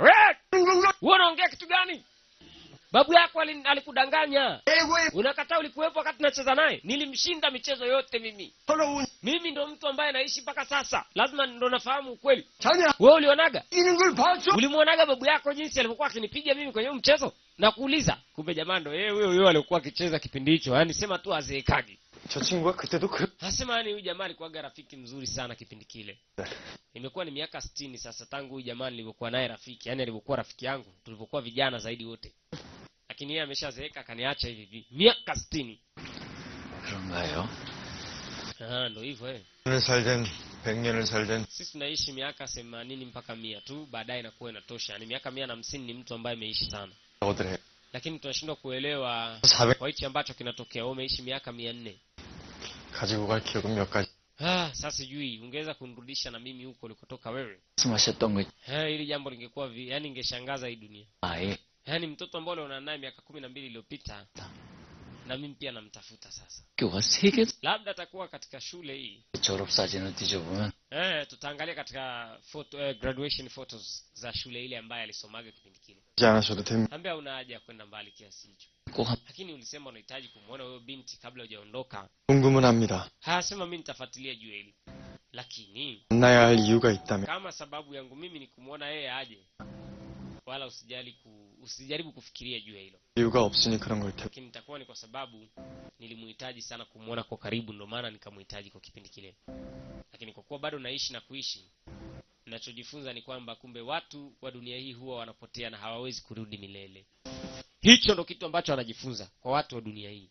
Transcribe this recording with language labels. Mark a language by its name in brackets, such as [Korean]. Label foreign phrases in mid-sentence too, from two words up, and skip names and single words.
[Swahili] Wewe unaongea kitu gani? Babu yako alikudanganya. Unakataa ulikuwepo wakati tunacheza naye. Nilimshinda michezo yote mimi. [Korean] 돌아온 [Swahili] Mimi ndo mtu ambaye naishi mpaka sasa, lazima ndo nafahamu ukweli. [Korean] 자네 [Swahili] Wewe ulionaga? [Korean] 이런 걸 봤어? [Swahili] Ulimuonaga babu yako jinsi alivyokuwa akinipiga mimi kwenye mchezo? Na kuuliza, kumbe jamaa ndo yeye huyo alikuwa akicheza kipindi hicho. Yaani sema tu azeekagi. [Korean] 저 친구가 그때도 [Swahili] Nasema yani huyu jamaa alikuwa rafiki mzuri sana kipindi kile. Imekuwa ni miaka 60 sasa tangu huyu jamaa nilivyokuwa naye rafiki. Yaani alivyokuwa rafiki yangu, tulivyokuwa vijana zaidi wote. Lakini yeye ameshazeeka akaniacha hivi hivi. Miaka 60. [Korean] 그런가요? [Swahili] Ndo hivyo eh. [Korean] 100년을 살든 100년을 살든 [Swahili] Sisi tunaishi miaka 80 mpaka 100 tu, baadaye inakuwa inatosha. Yaani miaka 150 ni mtu ambaye ameishi sana. [Korean] 어들 해. [Swahili] Lakini tunashindwa kuelewa 400 kwa hichi ambacho kinatokea. Wewe umeishi miaka 400. [Korean] 가지고 갈 기억은 몇 가지. [Swahili] Sasa sijui ungeweza kunirudisha na mimi huko ulikotoka wewe. [Korean] 말씀하셨던 거 [Swahili] Hili jambo lingekuwa yani ingeshangaza hii dunia. [Korean] 아예 [Swahili] Yaani mtoto ambaye unaona naye miaka 12 iliyopita na mimi pia namtafuta sasa. [Korean] 학교가 3개 [Swahili] Labda atakuwa katika shule hii. [Korean] 졸업 사진을 뒤져보면 [Swahili] Tutaangalia katika [English] graduation photos [Swahili] za shule ile ambayo alisomaga kipindi kile. [Korean] 이제 안 하셔도 됩니다. [Swahili] Ambia una haja ya kwenda mbali kiasi hicho. [Korean] 꼭 한 [Swahili] Lakini ulisema unahitaji kumuona huyo binti kabla hujaondoka. [Korean] 궁금은 합니다. [Swahili] Sema mimi nitafuatilia juu hili. Lakini [Korean] 만나야 할 이유가 있다면 [Swahili] kama sababu yangu mimi ni kumuona yeye aje, wala usijaribu kufikiria juu ya hilo. [Korean] 이유가 없으니 그런 걸 테고. [Swahili] Lakini nitakuwa ni kwa sababu nilimuhitaji sana kumuona kwa karibu, ndio maana nikamuhitaji kwa kipindi kile. Lakini kwa kuwa bado naishi na kuishi, ninachojifunza ni kwamba kumbe watu wa dunia hii huwa wanapotea na hawawezi kurudi milele. Hicho ndo kitu ambacho anajifunza kwa watu wa dunia hii.